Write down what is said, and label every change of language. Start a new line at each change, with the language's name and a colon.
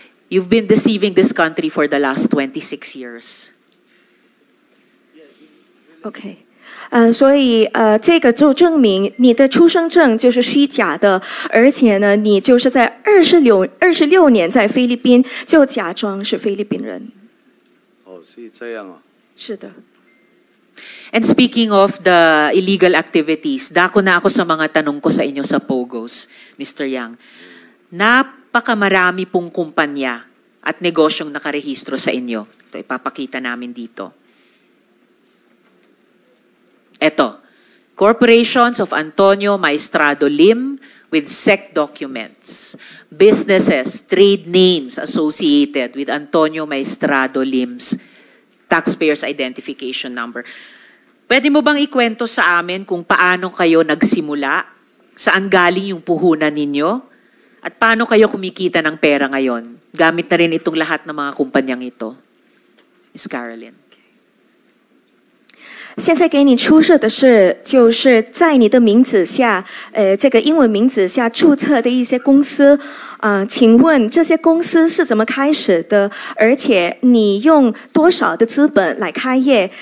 English: You've been deceiving this country for the last 26 years.
Chinese: OK，所以这个就证明你的出生证就是虚假的，而且呢，你就是在26年在菲律宾就假装是菲律宾人。哦，是这样哦。是的。
English: And speaking of the illegal activities,
Filipino: dako na ako sa mga tanong ko sa inyo sa POGOs, Mr. Yang. Napakamarami pong kumpanya at negosyong nakarehistro sa inyo. Ito, ipapakita namin dito.
English: Ito, Corporations of Antonio Maestrado Lim with SEC documents. Businesses, trade names associated with Antonio Maestrado Lim's taxpayer's identification number.
Filipino: Pwede mo bang ikwento sa amin kung paano kayo nagsimula, saan galing yung puhunan ninyo, at paano kayo kumikita ng pera ngayon? Gamit na rin itong lahat ng mga kumpanyang ito.
English: Ms. Carolyn.
Chinese: 现在给你出示的是，就是在你的名字下，这个英文名字下注册的一些公司，请问这些公司是怎么开始的？而且你用多少的资本来开业？